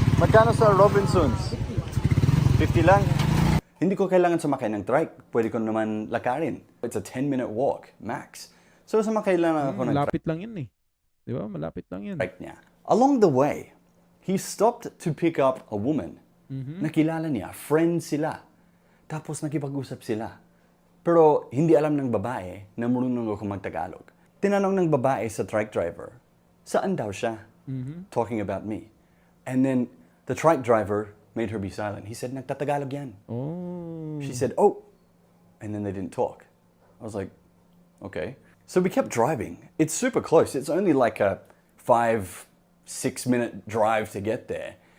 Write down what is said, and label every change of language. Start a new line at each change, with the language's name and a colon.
Filipino: Magkano sa Robinson's? 50 lang. Hindi ko kailangan sumakay ng trike. Pwede ko naman lakarin.
English: It's a 10-minute walk, max.
Filipino: So sumakay lang ako ng Malapit lang yun 'Di ba? Malapit lang yun. trike niya.
English: Along the way, he stopped to pick up a woman.
Filipino: Nakilala niya, friends sila. Tapos nakipag-usap sila. Pero hindi alam ng babae na marunong ako magtagalog. Tinanong ng babae sa trike driver, saan daw siya?
English: Talking about me. And then the trike driver made her be silent. He said,
Filipino: nagtatagalog yan. Oh.
English: She said, oh. And then they didn't talk. I was like, okay. So we kept driving. It's super close. It's only like a 5-6 minute drive to get there.